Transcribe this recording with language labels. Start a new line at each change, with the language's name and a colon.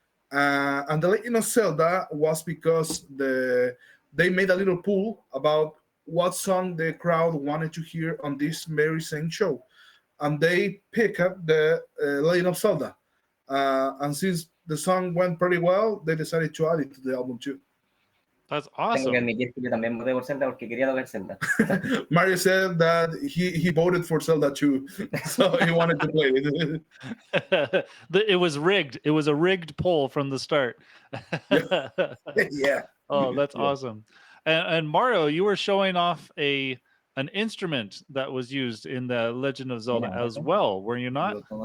English: And the Legend of Zelda was because they made a little poll about what song the crowd wanted to hear on this very same show, and they picked up the Legend of Zelda. And since the song went pretty well, they decided to add it to the album too. That's
Spanish: Tengo que
English: awesome.
Spanish: admitir que yo también voté por Zelda porque quería tocar Zelda.
English: Mario said that he voted for Zelda too, so he wanted to play it. It was rigged. It was a rigged poll from the start. Yeah. Oh, that's awesome. And Mario, you were showing off an instrument that was used in the Legend of Zelda as well, were you not?